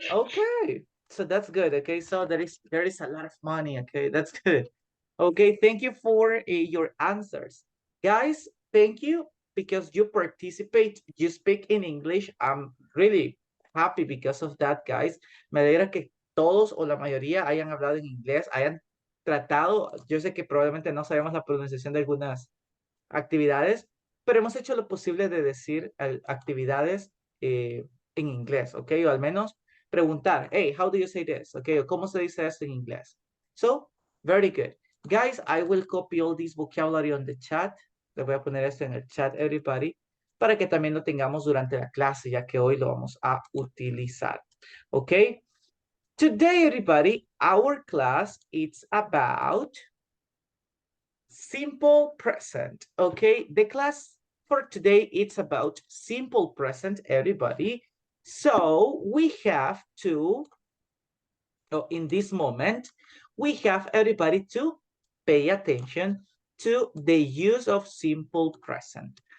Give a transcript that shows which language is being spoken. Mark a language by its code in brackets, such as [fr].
[en] Okay, so that's good. Okay, so there is a lot of money. Okay, that's good. Okay, thank you for your answers, guys. Thank you because you participate. You speak in English. I'm really happy because of that, guys. [es] Me alegra que todos o la mayoría hayan hablado en inglés, hayan tratado. Yo sé que probablemente no sabemos la pronunciación de algunas actividades, pero hemos hecho lo posible de decir actividades en inglés, ¿ok? O al menos preguntar, [en] hey, how do you say this? [es] ¿Ok? O cómo se dice esto en inglés. [en] So, very good. Guys, I will copy all this vocabulary on the chat. [es] Le voy a poner esto en el chat, [en] everybody, [es] para que también lo tengamos durante la clase, ya que hoy lo vamos a utilizar. ¿Ok? [en] Today, everybody, our class is about simple present. Okay, the class for today, it's about simple present, everybody. So we have to, in this moment, we have everybody to pay attention to the use of simple present.